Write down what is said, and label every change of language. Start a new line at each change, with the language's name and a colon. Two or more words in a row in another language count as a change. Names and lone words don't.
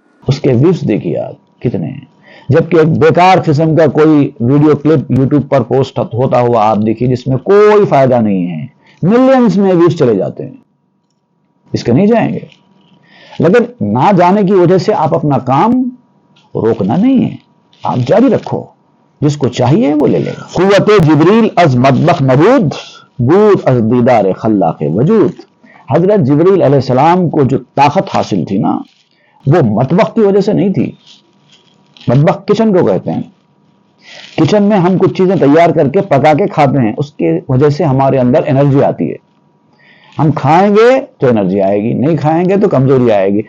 Urdu: اس کے ویوز دیکھیے آپ کتنے ہیں، جبکہ ایک بیکار قسم کا کوئی ویڈیو کلپ یوٹیوب پر پوسٹ ہوتا ہوا آپ دیکھیے جس میں کوئی فائدہ نہیں ہے، ملینز میں ویوز چلے جاتے ہیں، اس کے نہیں جائیں گے۔ لیکن نہ جانے کی وجہ سے آپ اپنا کام روکنا نہیں ہے، آپ جاری رکھو، جس کو چاہیے وہ لے لے گا۔
Persian: قوت جبریل از مطبخ نبود، بود از دیدار خلاق وجود۔
Urdu: حضرت جبریل علیہ السلام کو جو طاقت حاصل تھی نا، وہ مطبخ کی وجہ سے نہیں تھی۔ مطبخ کچن کو کہتے ہیں، کچن میں ہم کچھ چیزیں تیار کر کے پکا کے کھاتے ہیں، اس کی وجہ سے ہمارے اندر انرجی آتی ہے۔ ہم کھائیں گے تو انرجی آئے گی، نہیں کھائیں گے تو کمزوری آئے گی۔